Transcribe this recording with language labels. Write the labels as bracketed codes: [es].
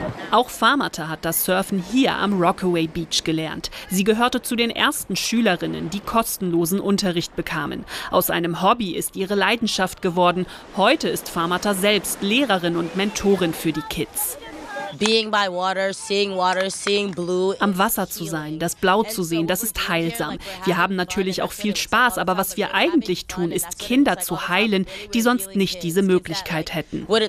[de] Auch Farmata hat das Surfen hier am Rockaway Beach gelernt. Sie gehörte zu den ersten Schülerinnen, die kostenlosen Unterricht bekamen. Aus einem Hobby ist ihre Leidenschaft geworden. Heute ist Farmata selbst Lehrerin und Mentorin für die Kids. [en] Being by water, seeing blue. [de] Am Wasser zu sein, das Blau zu sehen, das ist heilsam. Wir haben natürlich auch viel Spaß, aber was wir eigentlich tun, ist Kinder zu heilen, die sonst nicht diese Möglichkeit hätten.